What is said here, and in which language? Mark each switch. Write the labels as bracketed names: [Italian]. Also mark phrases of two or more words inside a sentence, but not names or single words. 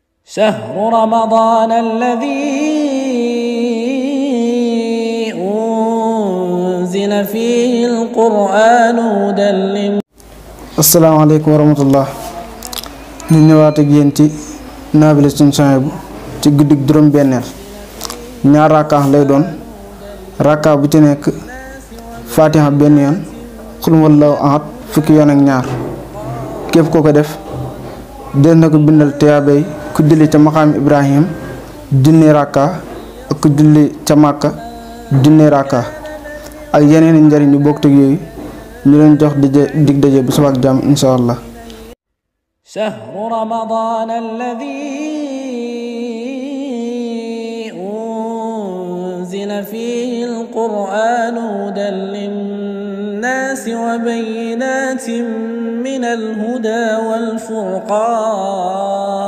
[Arabic] شهر رمضان الذي أنزل فيه القرآن هدى للناس. السلام عليكم ورحمة الله. [Wolof] ñu ñëwaat ak yéen ci naafila Sëriñ Suhaybu ci guddig juróom-benneel. ñaar rakka lay doon. rakka bu ci nekk fatiha benn yoon, [Arabic] قل هو الله أحد [Wolof] fukki yoon ak ñaar. képp koo ko def des na ko bindal tiyaabay ku julli ca maqaam Ibrahim junni rakka ak ku julli ca Màkka junni rakka ak yeneen njariñ yu bokk ak yooyu. ñu leen jox dig daje bu subaak jàmm [Arabic] إن شاء الله. شهر رمضان الذي أنزل فيه القرآن هدى للناس وبينات من الهدى والفرقان